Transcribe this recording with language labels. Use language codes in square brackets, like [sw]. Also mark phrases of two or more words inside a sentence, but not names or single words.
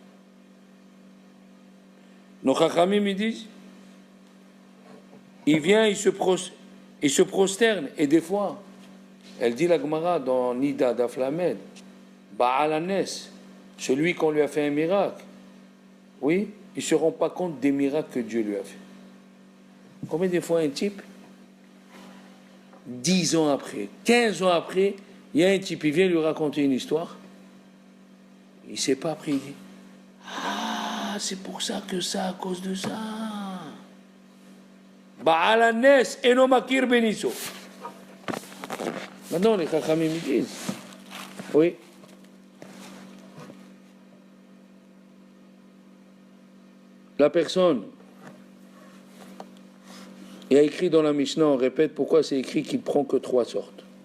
[fr] Nos chachamim, ils disent, il vient, il se prosterne, et des fois, elle dit la Gemara dans Nida d'Aflamed, [he] בעל הנס, [fr] celui qu'on lui a fait un miracle, oui, il ne se rend pas compte des miracles que Dieu lui a fait. Combien de fois un type, 10 ans après, 15 ans après, il y a un type, il vient lui raconter une histoire, il ne s'est pas pris, il dit, ah, c'est pour ça que ça, à cause de ça. [he] בעל הנס אינו מכיר בניסו. [fr] Maintenant, les chachamim me disent, oui, la personne, il y a écrit dans la Mishnah, on répète pourquoi c'est écrit qu'il prend que 3 sortes.